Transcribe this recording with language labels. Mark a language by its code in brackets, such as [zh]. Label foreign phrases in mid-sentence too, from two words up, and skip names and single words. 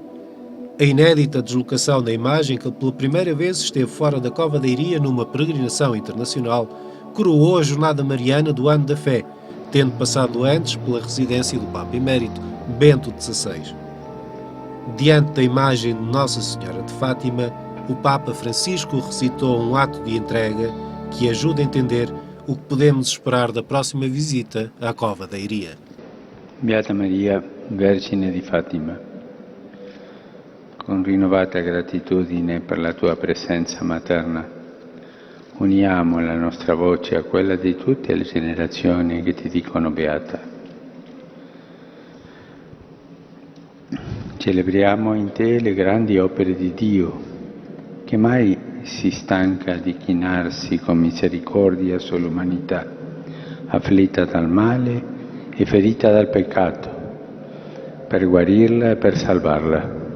[pt] A inédita deslocação da imagem, que pela primeira vez esteve fora da Cova da Iria numa peregrinação internacional, coroou a Jornada Mariana do Ano da Fé, tendo passado antes pela residência do Papa Emérito, Bento XVI. Diante da imagem de Nossa Senhora de Fátima, o Papa Francisco recitou um ato de entrega que ajuda a entender o que podemos esperar da próxima visita à Cova da Iria. [it] Beata Maria, Vergine di Fatima, con rinnovata gratitudine per la tua presenza materna, uniamo la nostra voce a quella di tutte le generazioni che ti dicono beata. Celebriamo in te le grandi opere di Dio, che mai si stanca di chinarsi con misericordia sull'umanità, afflitta dal male e ferita dal peccato, per guarirla e per salvarla.